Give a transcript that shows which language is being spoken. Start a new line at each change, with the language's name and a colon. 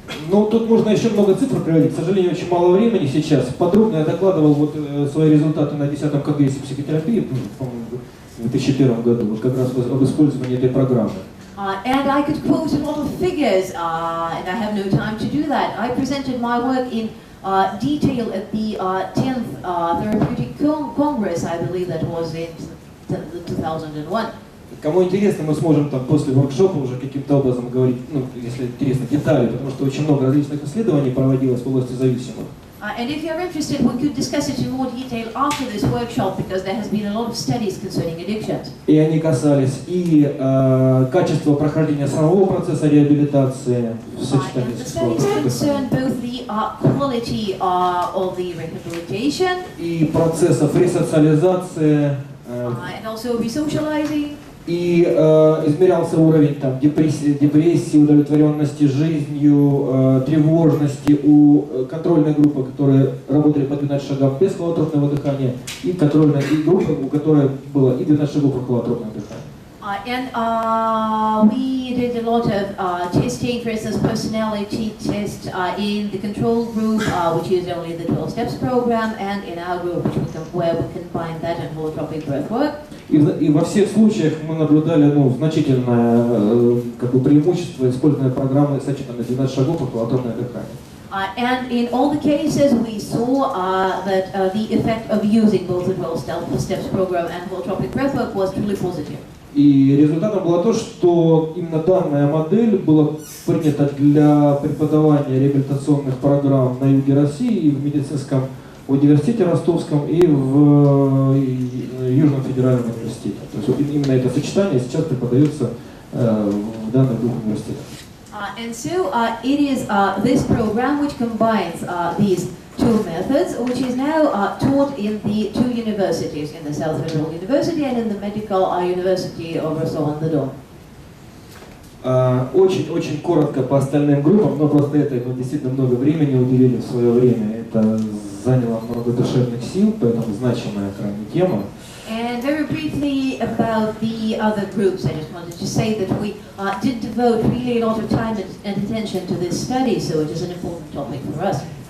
Russian: Ну, тут можно еще много цифр приводить, к сожалению, очень мало времени сейчас. Подробно я докладывал вот свои результаты на 10-м конгрессе психотерапии, по-моему, в 2001 году, вот как раз об использовании этой программы.
English: And I could quote a lot of figures, and I have no time to do that. I presented my work in detail at the 10th Therapeutic Congress, I believe that was in 2001.
Russian: Кому интересно, мы сможем там после воркшопа уже каким-то образом говорить, ну, если интересно, детали, потому что очень много различных исследований проводилось в области зависимых.
English: And if you're interested, we could discuss it in more detail after this workshop, because there has been a lot of studies concerning addictions.
Russian: И они касались и качества прохождения самого процесса реабилитации в сочетании
English: And the
Russian: с
English: studies
Russian: холотропным
English: concern both the quality of the rehabilitation
Russian: и процессов ресоциализации,
English: and also resocializing.
Russian: и измерялся уровень там, депрессии, удовлетворенности жизнью, тревожности у контрольной группы, которые работали по 12 шагам без холотропного дыхания, и контрольной группы, у которой было и 12 шагов по холотропному дыханию.
English: And we did a lot of testing, for instance, personality test in the control group, which used only the 12 steps program, and in our group, where we combined that and holotropic breathwork.
Russian: И во всех случаях мы наблюдали значительное преимущество использования программы сочетанной 12 шагов по холотропное дыхание.
English: And in all the cases, we saw that the effect of using both the 12 steps program and holotropic breathwork was truly positive.
Russian: И результатом было то, что именно данная модель была принята для преподавания реабилитационных программ на юге России и в медицинском университете Ростовском и в Южном федеральном университете. То есть именно это сочетание сейчас преподается в данных двух университетах.
English: And so it is this program which combines these two methods, which is now taught in the two universities, in the South Federal University and in the Medical University of Rostov-on-the-Don.
Russian: Очень коротко по остальным группам, но просто это мы действительно много времени уделили в свое время. Это заняло много душевных сил, поэтому значимая крайне тема.
English: And very briefly about the other groups, I just wanted to say that we did devote really a lot of time and attention to this study, so it is an important topic for us.